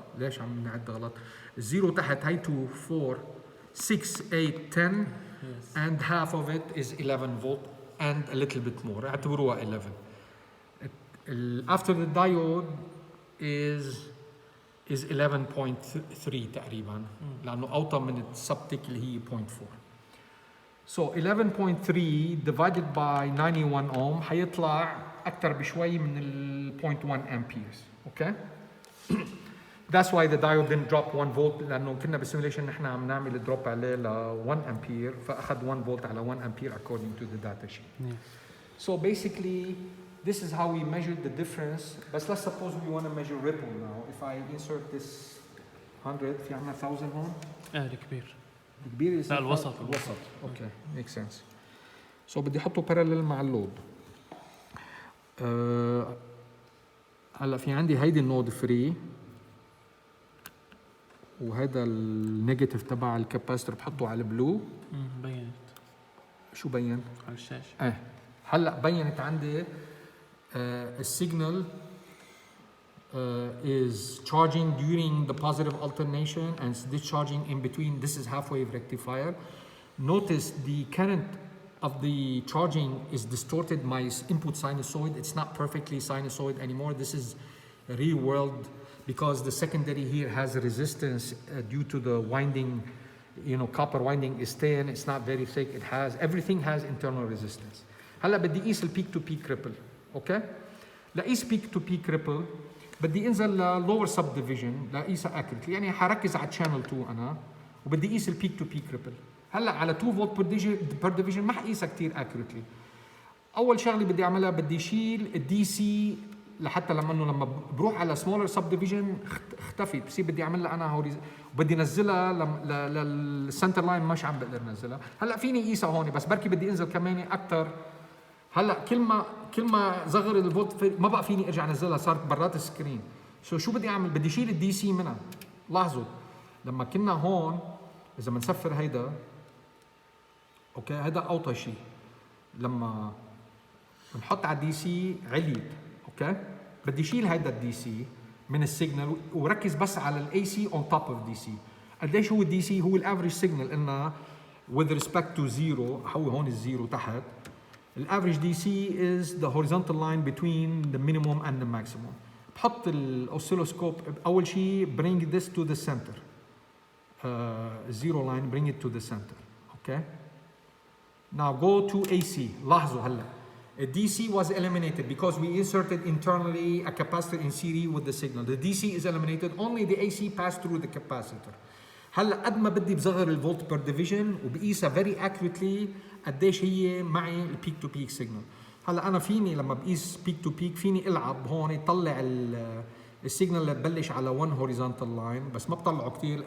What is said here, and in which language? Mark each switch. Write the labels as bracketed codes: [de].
[ar] ليش عم نعد غلط؟ الزيرو تحت هي 2, 4, 6, 8, 10 [en] Yes. and half of it is 11 volt and a little bit more. [ar] اعتبروها 11. After the diode is 11.3 تقريبا لأنه أوطى من السبتك اللي هي 0.4. [en] So 11.3 divided by 91 ohm [ar] حيطلع اكثر بشوي من ال 0.1 amperes. [en] Okay. That's why the diode didn't drop 1 volt [ar] لانه كنا بالسيميوليشن نحن عم نعمل دروب عليه ل 1 ampere فاخذ 1 volt على 1 ampere [en] according to the data sheet. So basically this is how we measured the difference. But let's suppose we want to measure ripple now. If I insert this 100 [ar] في عنا 1000 هون. الكبير. الكبير لا الوسط. [en] الوسط. Okay, makes sense. [ar] So بدي احطه parallel مع اللود. هلا في عندي هيدي النود فري وهذا النيجاتيف تبع الكاباسيتور بحطه على البلو. بينت. شو بين؟ على الشاشة. هلا بينت عندي السيجنال [en] is charging during the positive alternation and discharging in between. This is half wave rectifier. Notice the current of the charging is distorted my input sinusoid. It's not perfectly sinusoid anymore. This is real world because the secondary here has a resistance due to the winding, you know, copper winding is thin. It's not very thick. It has, everything has internal resistance. [ar] هلا بدي اقيس البيك تو بيك ريبل. اوكي لاقيس بيك تو بيك ريبل بدي انزل للور سب ديفيجن لاقيسها اكيوريتلي يعني حركز على تشانل 2 انا وبدي اقيس البيك تو بيك ريبل. هلا على 2 فولت بير ديفيجن ما حقيسها كثير اكيوريتلي. اول شغله بدي اعملها بدي اشيل الدي سي لحتى لما بروح على سمولر سب ديفيجن اختفت بصير بدي اعمل لها انا وبدي انزلها للسنتر لاين مش عم بقدر انزلها. هلا فيني اقيسها هون بس بركي بدي انزل كمان اكثر. هلا كل ما صغر الفولت ما بقى فيني ارجع انزلها صارت برات السكرين. شو بدي اعمل؟ بدي اشيل الدي سي منها. لاحظوا لما كنا هون اذا بنصفر هيدا اوكي هيدا اوطى شيء لما بنحط على الدي سي عليت اوكي بدي اشيل هيدا الدي سي من السيجنال وركز بس على الاي سي اون توب اوف دي سي. قديش هو الدي سي؟ هو الافريج سيجنال قلنا [en] with respect to zero [ar] هو هون الزيرو تحت. الافريج دي سي [en] is the horizontal line between the minimum and the maximum. [ar] بحط الاوسيلوسكوب اول شيء [en] bring this to the center. Zero line bring it to the center. Okay. Now go to AC. [ar] لاحظوا هلا [en] DC was eliminated because we inserted internally a capacitor in series with the signal. The DC is eliminated. Only the AC passed through the capacitor. [ar] هلا قد ما بدي بصغر الفولت بير ديفيجن وبقيسها [en] very accurately [ar] قديش هي معي البيك تو بيك سيجنال. هلا انا فيني لما بقيس بيك تو بيك فيني العب هون طلع السيجنال اللي تبلش على 1 هوريزونتال لاين بس ما بطلعه كثير.